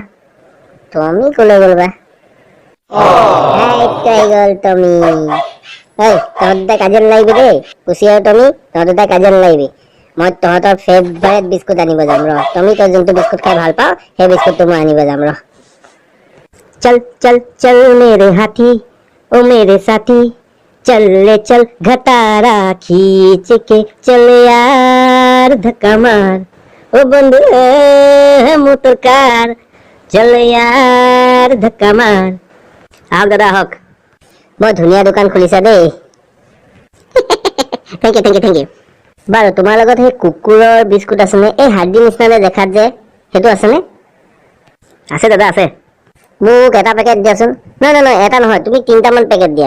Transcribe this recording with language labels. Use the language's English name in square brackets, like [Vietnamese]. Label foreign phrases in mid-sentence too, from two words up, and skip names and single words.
[Assamese] টমি কলৈ গ'ল বা? গ'ল টমি। তহঁত দুটা কাজিয়া নালাগিবি দেই। কুচি আৰু টমি, তহঁত দুটা কাজিয়া নালাগিবি। মই তহঁতৰ ফেভৰেট বিস্কুট আনিব যাম ৰ। টমি তই যোনটো বিস্কুট খাই ভাল পাওঁ সেই বিস্কুটটো মই আনিব যাম ৰ। [Hindi] चल मेरे हाथी ओ मेरे साथी चल ले चल घटारा खींच के चल यार धक्का मार ओ बंदे मोटर कार चल यार धक्का मार। [Assamese] আহক দাদা আহক। বৰ ধুনীয়া দোকান খুলিছা দেই। [English] thank you. [Assamese] বাৰু তোমাৰ লগত সেই কুকুৰৰ বিস্কুট আছেনে? এই হাৰ্ডি নিচিনা দেখাত যে, সেইটো আছেনে? আছে দাদা আছে। মোক এটা পেকেট দিয়াচোন। নহয় এটা নহয়, তুমি 3টামান পেকেট দিয়া।